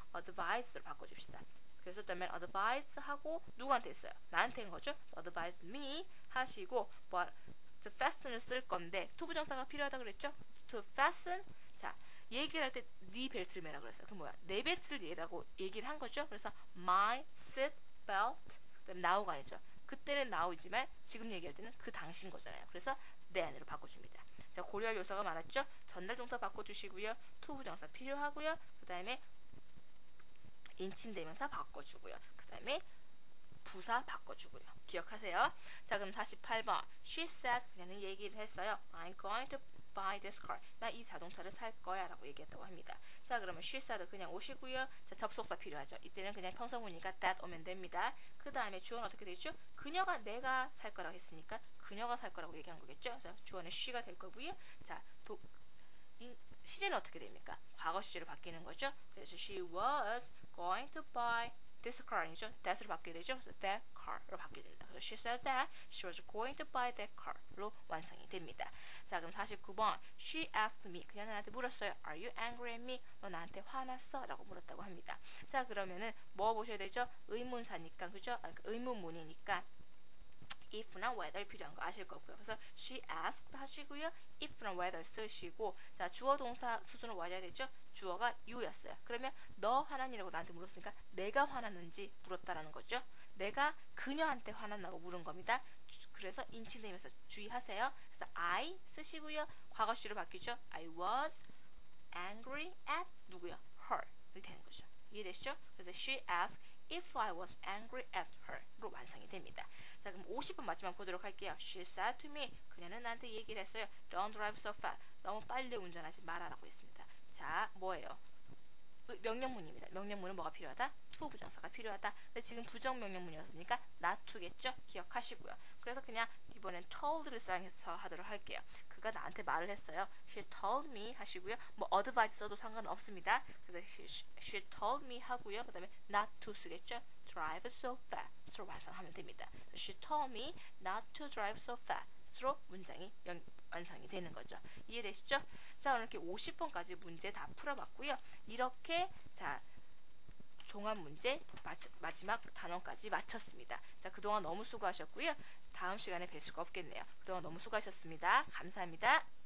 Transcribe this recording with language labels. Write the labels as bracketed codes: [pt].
[ko] advise로 바꿔줍시다. 그래서 the man advised 하고 누구한테 했어요? 나한테 한 거죠? advise me 하시고 to fasten을 쓸 건데 to 부정사가 필요하다고 그랬죠? to fasten. 자, 얘기를 할 때 네 벨트를 매라 그랬어요. 그럼 뭐야? 내 벨트를 매라고 얘기를 한 거죠. 그래서 my seat belt. 그다음 now가 아니죠. 그때는 now이지만 지금 얘기할 때는 그 당시인 거잖아요. 그래서 then으로 바꿔줍니다. 자, 고려할 요소가 많았죠. 전달 동사 바꿔주시고요. to 부정사 필요하고요. 그 다음에 인칭대명사 바꿔주고요. 그 다음에 부사 바꿔주고요. 기억하세요. 자, 그럼 48번. [en] She said. [ko] 그녀는 얘기를 했어요. [en] I'm going to buy this car. [ko] 나 이 자동차를 살 거야 라고 얘기했다고 합니다. 자, 그러면 [en] she said [ko] 그냥 오시고요. 자, 접속사 필요하죠. 이때는 그냥 평서문이니까 that 오면 됩니다. 그 다음에 주어는 어떻게 되죠? 그녀가 내가 살 거라고 했으니까 그녀가 살 거라고 얘기한 거겠죠. 자, 주어는 she가 될 거고요. 자, 시제는 어떻게 됩니까? 과거 시제로 바뀌는 거죠. 그래서 [en] she was going to buy this car [ko] 아니죠? that으로 바뀌게 되죠. 그래서 that car로 바뀌어집니다. 그래서 [en] she said that she was going to buy that car로 [ko] 완성이 됩니다. 자, 그럼 49번. She asked me. 그녀는 나한테 물었어요. [en] Are you angry at me? [ko] 너 나한테 화났어? 라고 물었다고 합니다. 자, 그러면은 뭐 보셔야 되죠? 의문사니까, 그죠? 의문문이니까 if나 whether 필요한 거 아실 거고요. 그래서 [en] she asked [ko] 하시고요. if나 whether 쓰시고, 자, 주어 동사 수순을 와야 되죠? 주어가 you였어요. 그러면 너 화났니라고 나한테 물었으니까 내가 화났는지 물었다라는 거죠. 내가 그녀한테 화났나고 물은 겁니다. 그래서 인칭되면서 주의하세요. 그래서 I 쓰시고요. 과거 시로 바뀌죠. [en] I was angry at [ko] 누구요? her이 되는 거죠. 이해되시죠? 그래서 [en] she asked if I was angry at her로 [ko] 완성이 됩니다. 자, 그럼 50번 마지막 보도록 할게요. [en] She said to me. [ko] 그녀는 나한테 얘기를 했어요. [en] Don't drive so fast. [ko] 너무 빨리 운전하지 말아라고 했습니다. 자, 뭐예요? 명령문입니다. 명령문은 뭐가 필요하다? to 부정사가 필요하다. 근데 지금 부정명령문이었으니까 not to겠죠? 기억하시고요. 그래서 그냥 이번엔 told를 사용해서 하도록 할게요. 그가 나한테 말을 했어요. [en] She told me [ko] 하시고요. 뭐 advice 써도 상관은 없습니다. 그래서 [en] she told me [ko] 하고요. 그 다음에 not to 쓰겠죠? drive so fast로 완성하면 됩니다. [en] She told me not to drive so fast로 [ko] 문장이 완성이 되는 거죠. 이해되시죠? 자, 오늘 이렇게 50번까지 문제 다 풀어봤고요. 이렇게 자 종합 문제 마지막 단원까지 마쳤습니다. 자, 그동안 너무 수고하셨고요. 다음 시간에 뵐 수가 없겠네요. 그동안 너무 수고하셨습니다. 감사합니다.